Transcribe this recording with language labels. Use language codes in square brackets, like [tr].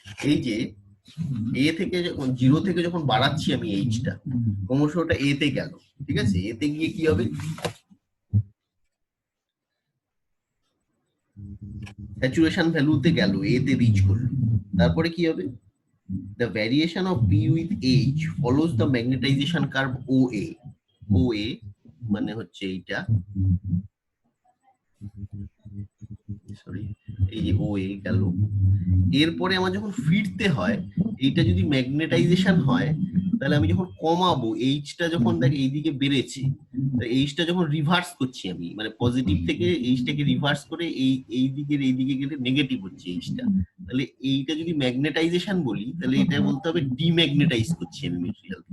[bn] এই যে এ থেকে যখন 0 থেকে যখন বাড়াচ্ছি আমি এইচটা, ক্রমশ ওটা এ তে গেল। ঠিক আছে, এতে গিয়ে কি হবে, স্যাচুরেশন ভ্যালুতে গেল, এ তে রিচ করলো। তারপরে কি হবে, [en] the variation of B with H follows the magnetization curve OA. [bn] OA মানে হচ্ছে এইটা, সরি, এই যে OA গেল। এরপরে আমার যখন ফিরতে হয়, এইটা যদি ম্যাগনেটাইজেশন হয়, তাহলে আমি যখন কমাবো, এইচটা যখন দেখ এইদিকে বেড়েছে, এইচটা যখন রিভার্স করছি আমি, মানে পজিটিভ থেকে এইচটাকে রিভার্স করে এইদিকে গেলে নেগেটিভ হচ্ছে এইচটা, তাহলে এইটা যদি ম্যাগনেটাইজেশন বলি, তাহলে এটা বলতে হবে ডিম্যাগনেটাইজ করছি আমি মেটেরিয়াল।